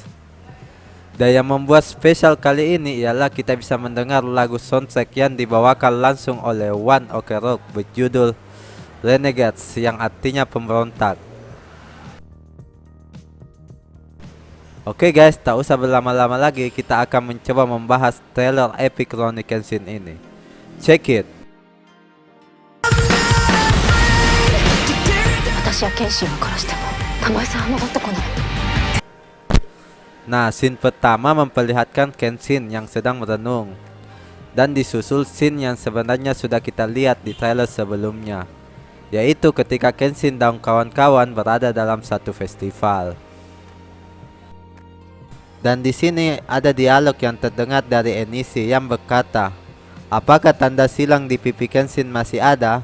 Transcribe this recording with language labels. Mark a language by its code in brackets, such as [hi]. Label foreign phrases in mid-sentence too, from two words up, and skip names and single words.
[id] Dan yang membuat spesial kali ini ialah kita bisa mendengar lagu soundtrack yang dibawakan langsung oleh One Ok Rock berjudul Renegades, yang artinya pemberontak. Oke guys, tak usah berlama-lama lagi, kita akan mencoba membahas trailer epic Rurouni Kenshin ini. [en] Check it. [ja] 私やケイシーを殺しても玉井さんは戻ってこない。 [id] Nah, scene pertama memperlihatkan Kenshin yang sedang merenung, dan disusul scene yang sebenarnya sudah kita lihat di trailer sebelumnya, yaitu ketika Kenshin dan kawan-kawan berada dalam satu festival. Dan di sini ada dialog yang terdengar dari Enishi yang berkata, "Apakah tanda silang di pipi Kenshin masih ada?"